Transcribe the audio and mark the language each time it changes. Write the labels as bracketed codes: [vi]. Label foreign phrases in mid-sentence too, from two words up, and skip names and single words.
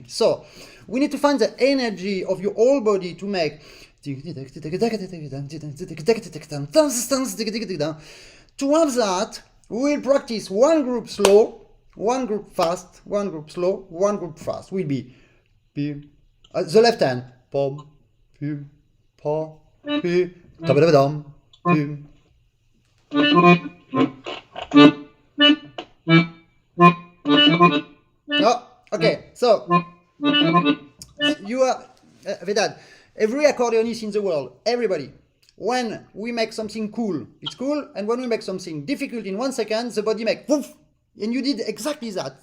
[en] So we need to find the energy of your whole body to make. To have that, we will practice one group slow, one group fast, one group slow, one group fast. Will be the left hand. Pom, pum, pa, pi, tabadabadam, pum. No, okay, so you are Vedad. Every accordionist in the world, everybody, when we make something cool, it's cool, and when we make something difficult in 1 second, the body makes woof, and you did exactly that.